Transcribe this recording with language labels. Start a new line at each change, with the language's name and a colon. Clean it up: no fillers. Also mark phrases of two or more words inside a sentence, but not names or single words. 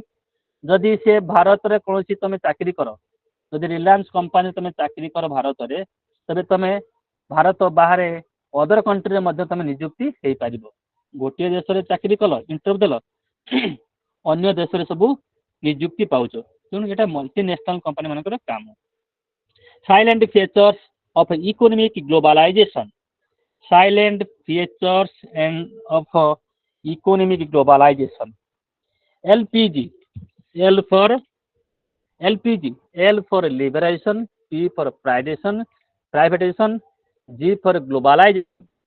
Odia: ଯଦି ସେ ଭାରତରେ କୌଣସି ତମେ ଚାକିରି କର, ଯଦି ରିଲାଏନ୍ସ କମ୍ପାନୀ ତମେ ଚାକିରି କର ଭାରତରେ, ତେବେ ତମେ ଭାରତ ବାହାରେ
English: other countryରେ
Odia: ମଧ୍ୟ ତମେ ନିଯୁକ୍ତି ହେଇପାରିବ। ଗୋଟିଏ ଦେଶରେ ଚାକିରି କଲ, ଇଣ୍ଟରଭ୍ୟୁ ଦେଲ, ଅନ୍ୟ ଦେଶରେ ସବୁ ନିଯୁକ୍ତି ପାଉଛ। ତେଣୁ ଏଇଟା
English: multinational company
Odia: ମାନଙ୍କର କାମ।
English: silent features of economic globalization. Silent features of economic globalization. LPG, L for liberation, P for privatization, G for globalization.